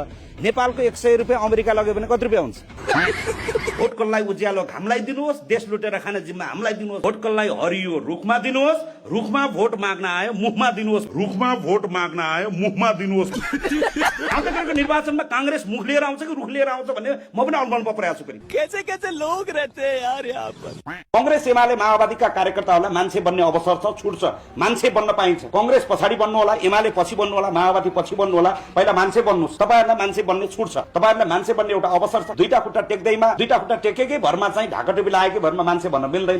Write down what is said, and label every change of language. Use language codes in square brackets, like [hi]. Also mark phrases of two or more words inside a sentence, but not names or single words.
[ne] नेपालको 100 रुपियाँ अमेरिका लग्यो भने कति रुपियाँ हुन्छ? भोटकललाई उज्यालो घामलाई दिनुहोस्, देश लुटेर खाने जिम्मा हामीलाई दिनुहोस्। भोटकललाई हरियो रुखमा दिनुहोस्, रुखमा भोट माग्न आयो मुखमा दिनुहोस्, रुखमा भोट माग्न आयो मुखमा दिनुहोस्। आउँदाखेरि निर्वाचनमा काङ्ग्रेस मुख लिएर आउँछ कि रुख लिएर आउँछ भन्ने म पनि अल्मलमा परेको छु। फेरि [hi] कैसे लोग रहते हैं यार यहाँ पर। [ne] कांग्रेस एमाले माओवादीका कार्यकर्ताहरूलाई मान्छे बन्ने अवसर छ, छुट छ। मान्छे बन्न पाइन्छ। कांग्रेस पछाडि बन्नु होला, एमाले पछि बन्नु होला, माओवादी पछि बन्नु होला। पहिला मान्छे बन्नुहोस्। तपाईहरुलाई मान्छे बन्ने छुट छ, तपाईहरुलाई मान्छे बन्ने एउटा अवसर छ। 2टा खुट्टा टेक्दैमा, 2टा खुट्टा टेकेकै भरमा चाहिँ ढाकाटोपी लागेकै भरमा मान्छे भन्न मिल्दैन।